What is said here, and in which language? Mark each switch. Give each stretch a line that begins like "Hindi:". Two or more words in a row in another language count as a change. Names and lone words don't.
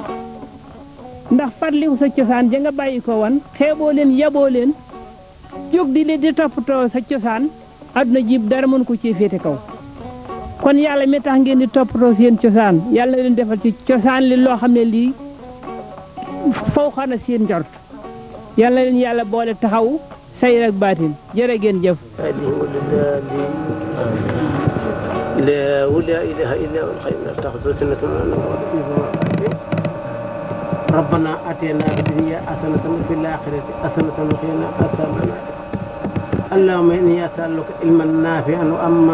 Wolof: ndax fàttaliku sa cosaan ja nga bàyyi ko wan xeeboo leen yaboo leen jóg di leen di toppatoo sa cosaan adduna jib dara mënu ko ci féete kaw kon yàlla mi tax ngeen di toppatoo seen cosaan yàlla na leen defal ci cosaan li loo xam ne lii faw xana seen njort yàlla na leen yàlla boole taxaw sayir ak baatin jërë ngeen jëf
Arabic: لا ولا إله إلا هو الحي لا تأخذه سنة ولا نوم ربنا آتنا في الدنيا حسنة وفي الآخرة حسنة وقنا عذاب النار اللهم إني أسألك علما نافعا وأما